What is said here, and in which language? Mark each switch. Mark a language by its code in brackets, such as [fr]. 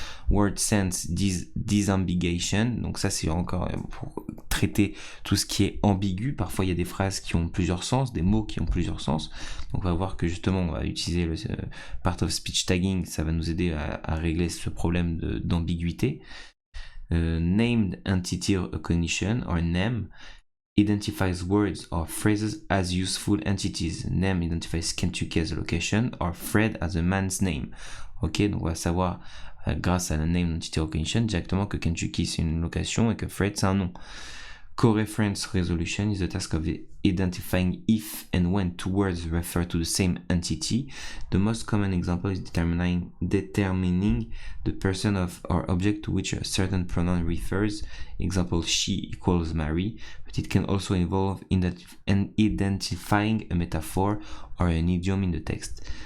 [fr] Word sense disambiguation, donc ça c'est encore pour traiter tout ce qui est ambigu. Parfois il y a des phrases qui ont plusieurs sens, des mots qui ont plusieurs sens. Donc on va voir que justement on va utiliser le part of speech tagging, ça va nous aider à régler ce problème d'ambiguïté. [en] Named entity recognition, or NEM, identifies words or phrases as useful entities. Name identifies Kentucky as a location or Fred as a man's name. [fr] Ok, donc on va savoir grâce à la name entity recognition directement que Kentucky c'est une location et que Fred c'est un nom. [en] Co-reference resolution is the task of identifying if and when two words refer to the same entity. The most common example is determining the person of or object to which a certain pronoun refers. Example, she equals Mary, but it can also involve identifying a metaphor or an idiom in the text.